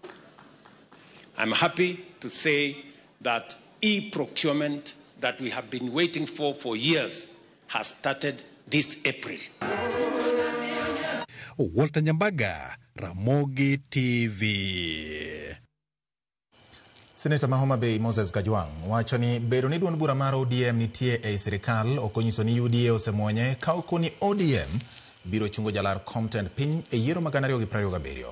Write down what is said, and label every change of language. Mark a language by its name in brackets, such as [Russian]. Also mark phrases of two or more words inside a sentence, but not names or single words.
[English] I'm happy to say that e-procurement that we have been waiting for years has started this April. Walter Nyambaga, Ramogi TV. [Luo (Kenya and Tanzania)] Senator Mahoma Bay Moses Kajwang wacho ni bedo ni duond bura mar ODM nitie e sirikal okonyiso ni UDA osemwonye ka okoni ODM biro chungo jalar Compton piny e yiero magana 2027.